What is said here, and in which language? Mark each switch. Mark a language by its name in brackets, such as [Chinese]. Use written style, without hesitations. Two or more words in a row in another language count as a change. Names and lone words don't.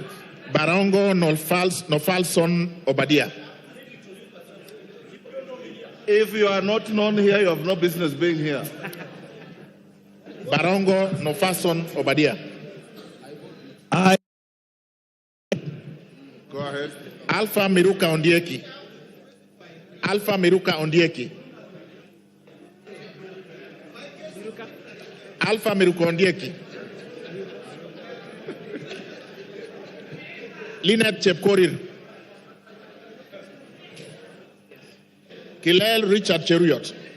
[English] Barongo Nofalson Obadia. If you are not known here, you have no business being here. Barongo Nofalson Obadia. Go ahead. Alpha Miruka Ondieki. Alpha Miruka Ondieki. Alpha Miruka Ondieki. Lynette Chepkorir. Kilel Richard Cheruyot.